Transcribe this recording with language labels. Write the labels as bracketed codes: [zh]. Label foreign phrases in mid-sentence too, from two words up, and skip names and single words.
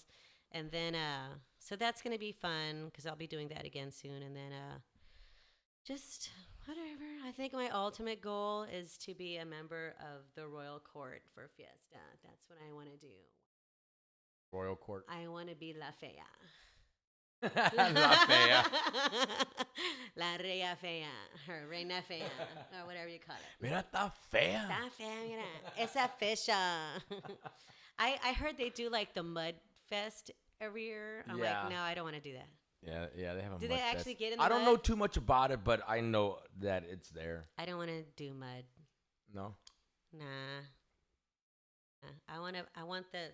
[en] And then, so that's going to be fun because I'll be doing that again soon. And then just whatever. I think my ultimate goal is to be a member of the Royal Court for Fiesta. That's what I want to do. Royal Court? I want to be La Fea. La Fea. La Rea Fea. Or Reina Fea. Or whatever you call it. [es] Mira, está fea. Está fea, mira. Esa fecha. [en] I heard they do the Mud Fest every year. I'm like, no, I don't want to do that. Yeah, they have a Do mud they actually fest. get in the I don't mud? know too much about it, but I know that it's there. I don't want to do mud. No? Nah. I want the...